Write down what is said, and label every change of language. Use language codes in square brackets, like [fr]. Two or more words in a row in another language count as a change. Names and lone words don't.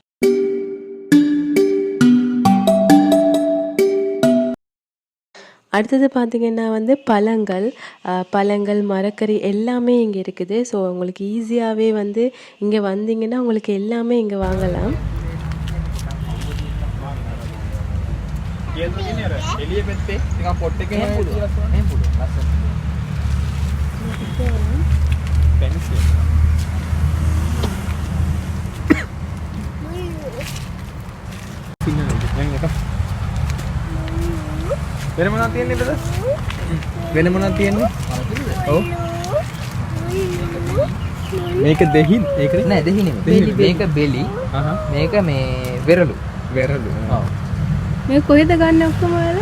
[ta] அடுத்தது பார்த்திங்கன்னா வந்து பழங்கள் மரக்கறி எல்லாமே இங்கே இருக்குது. ஸோ உங்களுக்கு ஈஸியாகவே வந்து இங்கே வந்தீங்கன்னா உங்களுக்கு எல்லாமே இங்கே வாங்கலாம். [si] එළිය පැත්තේ නිකන් පොට් එකේ එහෙම පුළුවන් ලස්සන පැන්සි වෙන මොනවද තියෙන්නේ බද වෙන මොනවද තියෙන්නේ ඔව් මේක දෙහි ඒක නෑ දෙහි නෙමෙයි මේක බෙලි මේක මේ වෙරළු ඔව් මේ කොහෙද ගන්න ඔක්කොම ඔයාලා?